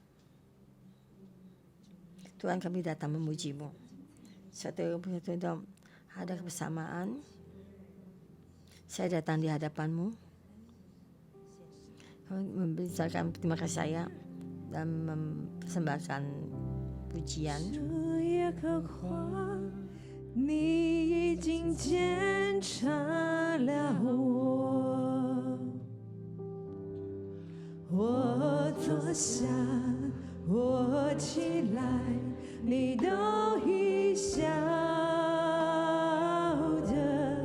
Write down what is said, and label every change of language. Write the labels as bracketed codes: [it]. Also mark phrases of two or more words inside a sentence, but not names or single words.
[id] Tuhan, kami datang memuji-Mu. Suatu ada kebersamaan. Saya datang di hadapan-Mu. Memberikan terima kasih saya dan mempersembahkan pujian. [zh] 你已经检查了我坐下，我起来，你都已晓得。